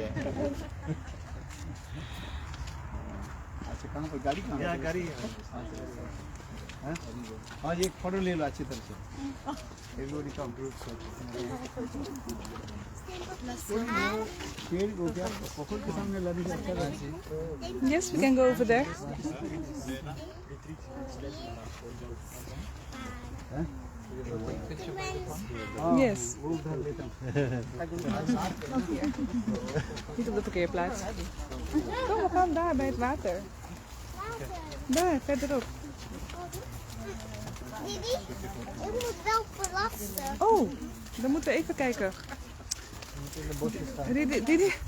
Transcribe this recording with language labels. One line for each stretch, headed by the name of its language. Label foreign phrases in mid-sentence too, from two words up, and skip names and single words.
Hindi: अच्छा कहाँ पर गाड़ी कहाँ
English: Yeah,
Hindi: है? गाड़ी है। हैं? हाँ ये एक फोटो ले लो अच्छी तरह से।
English: Everybody come.
Hindi: पेड़ को क्या पोखर के सामने लाने से अच्छा लगता है।
English: Yes, we can go over there.
Hindi: हैं?
English: Yes.
Hindi: वो उधर लेता हूँ।
Dutch: Niet op de parkeerplaats. Kom, we gaan daar bij het water. Daar, verderop. Didi, ik moet wel plassen. Oh, dan moeten we even kijken. Didi.